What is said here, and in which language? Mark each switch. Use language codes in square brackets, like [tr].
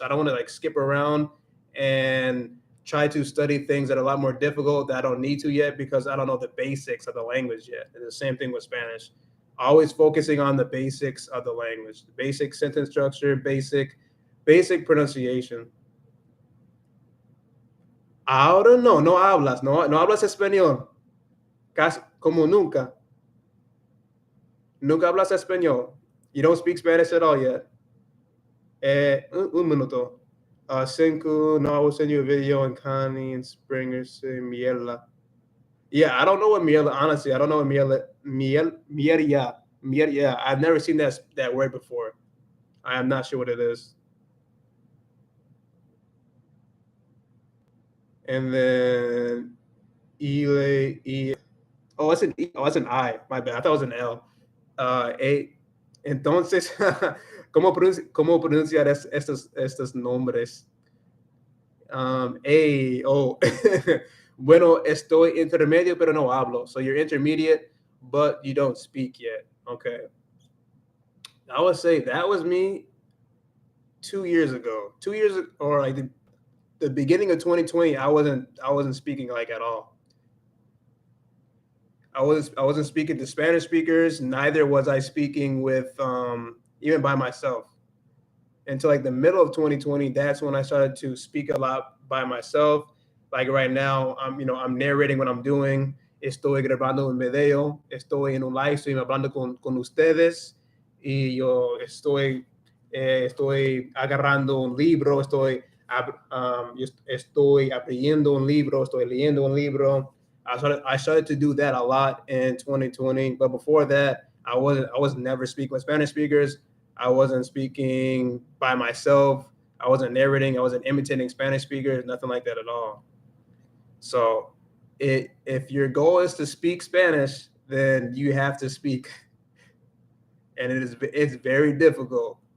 [en] I don't want to like skip around and try to study things that are a lot more difficult that I don't need to yet because I don't know the basics of the language yet. And the same thing with Spanish. Always focusing on the basics of the language, the basic sentence structure, basic pronunciation. [es] Ahora no hablas, no hablas español, casi como nunca. Nunca hablas español. [en] You don't speak Spanish at all yet. [es] Un minuto. Cinco, no, [en] I will send you a video on Connie and Springer say miela. Yeah, I don't know what miela, honestly. I don't know what mieria. I've never seen that word before. I am not sure what it is. And then ile. Oh, it's an E. Oh, it's an I. My bad. I thought it was an L. [es] Entonces, ¿cómo pronunciar estos nombres? Oh. Bueno, estoy intermedio, pero no hablo. [en] So you're intermediate, but you don't speak yet. Okay. I would say that was me 2 years ago. 2 years, or like the beginning of 2020, I wasn't speaking like at all. I wasn't speaking to Spanish speakers. Neither was I speaking with even by myself until like the middle of 2020. That's when I started to speak a lot by myself. Like right now, I'm narrating what I'm doing. [es] Estoy grabando un video. Estoy en un live stream hablando con ustedes. Y estoy agarrando un libro. Yo estoy abriendo un libro. Estoy leyendo un libro. [en] I started to do that a lot in 2020. But before that, I was never speaking with Spanish speakers. I wasn't speaking by myself. I wasn't narrating. I wasn't imitating Spanish speakers. Nothing like that at all. So, if your goal is to speak Spanish, then you have to speak, and it's very difficult.